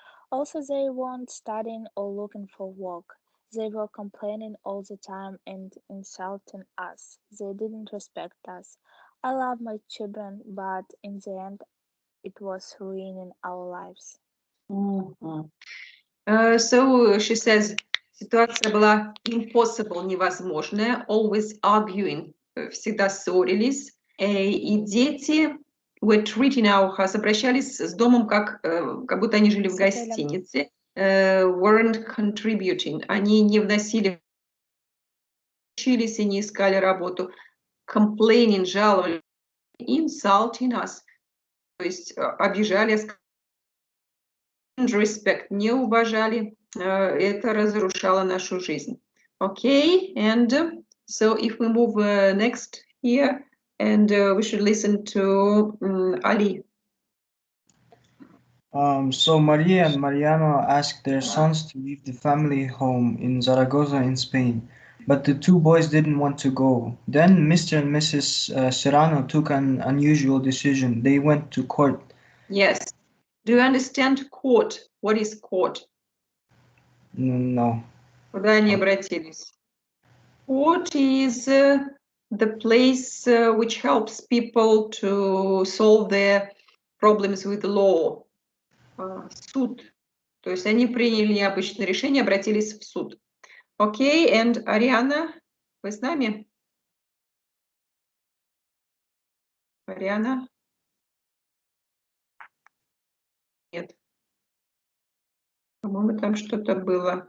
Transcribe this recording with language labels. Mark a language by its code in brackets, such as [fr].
[en] Also, they weren't studying or looking for work. They were complaining all the time and insulting us. They didn't respect us. I love my children, but in the end, it was ruining our lives. So she says, [ru] ситуация была [en] impossible, [ru] невозможная, [en] always arguing, [ru] всегда ссорились, и дети [en] were treating our house, [ru] обращались с домом как будто они жили в гостинице, [en] weren't contributing, [ru] они не вносили, учились и не искали работу, [en] complaining, [ru] жаловались, [en] insulting us, [ru] то есть обижали, [en] respect, [ru] не уважали, это разрушало нашу жизнь. [en] Okay, and so if we move next here, and we should listen to Ali. So Maria and Mariano asked their sons to leave the family home in Zaragoza in Spain, but the 2 boys didn't want to go. Then Mr. and Mrs. Serrano took an unusual decision. They went to court. Yes. Do you understand court? What is court? No. [ru] Куда они обратились? [en] Court is the place which helps people to solve their problems with the law. [ru] Суд. То есть они приняли необычное решение, обратились в суд. [en] Okay, and [ru] Ariana, вы с нами? Ариана? Нет. По-моему, там что-то было.